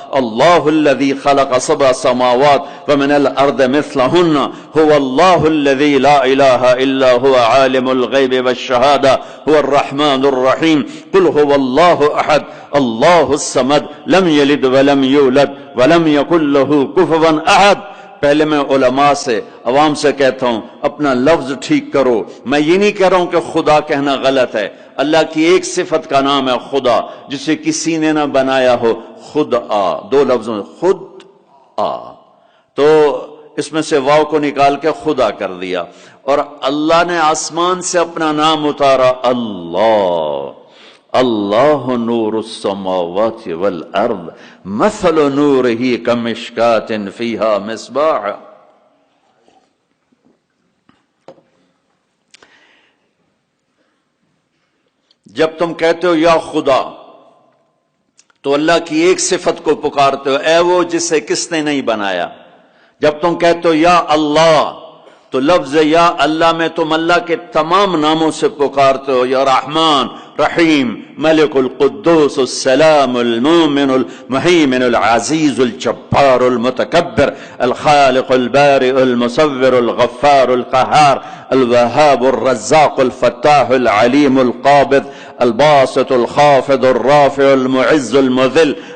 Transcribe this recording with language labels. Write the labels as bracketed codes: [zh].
[ar] اللہ الذي خلق سبع سماوات ومن الارض مثلهن. هو الله الذي لا اله الا هو عالم الغيب والشهادة. هو الرحمن الرحيم. قل هو الله احد الله الصمد لم يلد ولم يولد ولم يكن له كفوا احد. [ur] پہلے میں علماء سے عوام سے کہتا ہوں اپنا لفظ ٹھیک کرو. میں یہ نہیں کہہ رہا ہوں کہ خدا کہنا غلط ہے. اللہ کی ایک صفت کا نام ہے خدا جسے کسی نے نہ بنایا ہو. خود آ، دو لفظوں میں خود آ، تو اس میں سے واو کو نکال کے خدا کر دیا. اور اللہ نے آسمان سے اپنا نام اتارا اللہ. [ar] اللہ نور السماوات والارض مثل نورہ کمشکاۃ فیہا مصباح. [ur] جب تم کہتے ہو یا خدا تو اللہ کی ایک صفت کو پکارتے ہو، اے وہ جسے کس نے نہیں بنایا. جب تم کہتے ہو یا اللہ تو لفظ یا اللہ میں تم اللہ کے تمام ناموں سے پکارتے ہو. [ar] یا رحمان، رحیم، ملک القدوس السلام المؤمن المهيمن العزيز الجبار المتكبر الخالق البارئ المصور الغفار القهار الوهاب الرزاق الفتاح العليم القابض الباسط الخافض الرافع المعز المذل